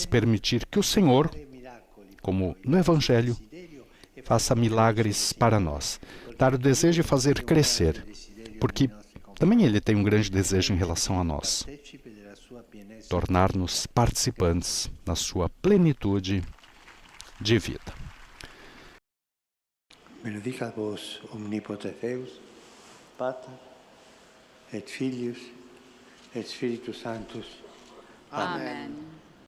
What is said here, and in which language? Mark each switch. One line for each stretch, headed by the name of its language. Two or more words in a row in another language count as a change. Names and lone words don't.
Portuguese: Permitir que o Senhor, como no Evangelho, faça milagres para nós. Dar o desejo de fazer crescer, porque também Ele tem um grande desejo em relação a nós. Tornar-nos participantes na sua plenitude de vida.
Latin: Benedicat vos omnipotens Deus, Pater et Filius et Spiritus Sanctus. Amen.